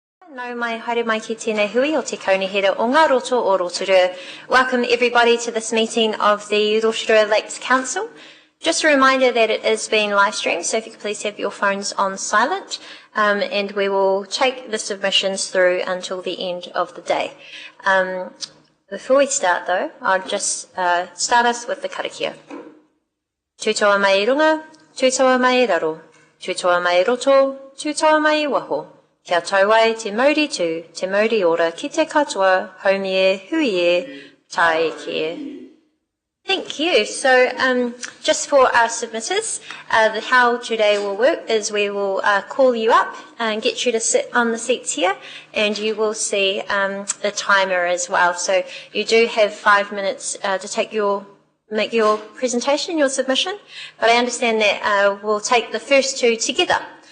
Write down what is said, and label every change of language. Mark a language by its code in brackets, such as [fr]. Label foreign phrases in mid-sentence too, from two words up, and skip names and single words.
[mi] Nau mai haere mai ki tēnei hui o te kaunihera o ngā roto o Rotorua. [en] Welcome everybody to this meeting of the Rotorua Lakes Council. Just a reminder that it is being live streamed, so if you could please have your phones on silent, and we will take the submissions through until the end of the day. Before we start though, I'll just start us with the karakia. [mi] Tūtoa mai runga, tūtoa mai raro, tūtoa mai roto, tūtoa mai waho. Kia tau ai te mauri tū, te mauri ora, ki te katoa, haumie, huie, tae kia. [en] Thank you. So just for our submitters, how today will work is we will call you up and get you to sit on the seats here, and you will see the timer as well. So you do have 5 minutes to make your presentation, your submission, but I understand that we'll take the first two together.